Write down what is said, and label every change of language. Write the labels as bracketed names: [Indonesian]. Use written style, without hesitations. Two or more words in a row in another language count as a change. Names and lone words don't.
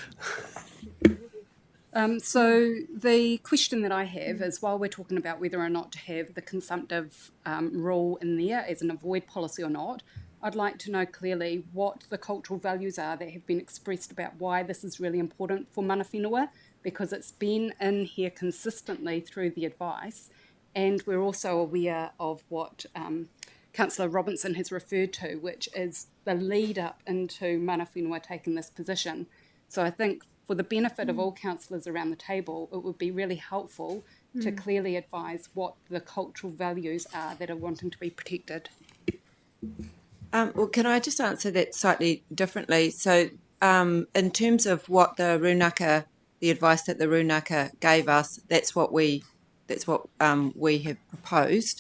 [English] So the question that I have is, while we're talking about whether or not to have the consumptive rule in there as an avoid policy or not, I'd like to know clearly what the cultural values are that have been expressed about why this is really important for [Māori] mana whenua, [English] because it's been in here consistently through the advice, and we're also aware of what Councillor Robinson has referred to, which is the lead up into [Māori] mana whenua [English] taking this position. So I think for the benefit of all councillors around the table, it would be really helpful to clearly advise what the cultural values are that are wanting to be protected. Well, can I just answer that slightly differently? So in terms of what the advice that the Runaka gave us, that's what we have proposed.